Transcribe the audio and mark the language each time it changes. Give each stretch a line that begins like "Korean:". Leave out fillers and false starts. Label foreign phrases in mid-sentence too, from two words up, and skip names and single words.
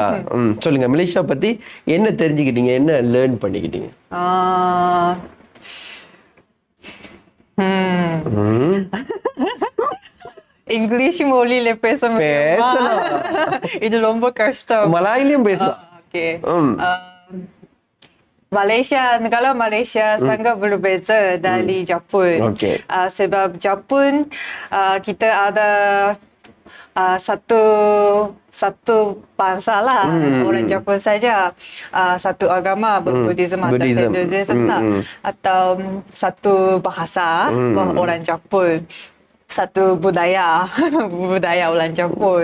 Tamil: சொல்லுங்க, மலேசியா பத்தி என்ன தெரிஞ்சுக்கிட்டீங்க, என்ன லேர்ன் பண்ணிக்கிட்டீங்க? இங்கிலீஷ் மொழியில பேசலாம். இது ரொம்ப கஷ்டம். மலாயிலையும் பேசலாம்.
Malay: Malaysia, negara Malaysia sangat berbeza dari Jepun. Sebab Jepun kita ada satu bangsa lah, orang Jepun saja, satu agama, Buddhism atau Hinduism lah, atau satu bahasa orang Jepun, satu budaya orang Jepun.